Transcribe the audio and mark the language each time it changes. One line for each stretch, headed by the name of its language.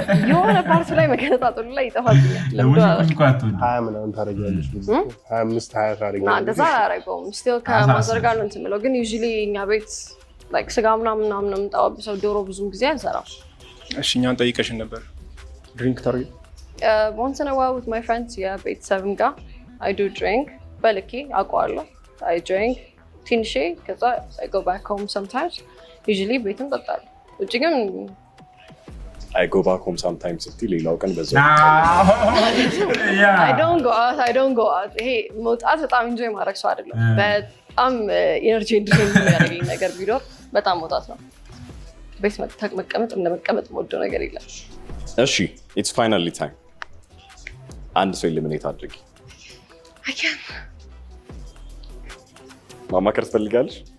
Amharic: የሆነ ፓርት ላይ መገነጣጠሉ ላይ ይጠፋብኛል። ሀያ ምናምን ታደርጊያለሽ? 25 20 ታደርጊያለሽ? እንደዛ አላደርገውም። ስቲል ከማዘር ጋር ነው እንትን የምለው። ግን ዩዥሊ እኛ ቤት ስጋ ምናምን ነው የምንጠባብሰው። ዶሮ ብዙም ጊዜ አንሰራም። እሺ እኛን ጠይቀሽን ነበር። ድሪንክ ታደርጊ?
English: once in a while with my friends
Amharic: የቤተሰብም ጋር
English: I do drink
Amharic: በልኬ አውቀዋለሁ።
English: I drink
Amharic: ትንሽ ከዛ
English: I go back home sometimes.
Amharic: usually ቤትም እጠጣለሁ። ውጭ ግን
English: I go back home sometimes
Amharic: ስትይ ሌላው ቀን በዛው
English: I don't go out
Amharic: ይሄ መውጣት በጣም ኢንጆይ ማድረግ ሰው አይደለም። በጣም ኢነርጂ ድሬን የሚያደርገኝ ነገር ቢኖር በጣም መውጣት ነው። ቤት መቀመጥ እንደመቀመጥ የምወደው ነገር የለም። እሺ
English: it's finally time
Amharic: አንድ ሰው ኤሊሚኔት አድርጊ። ማማከር ትፈልጋለሽ?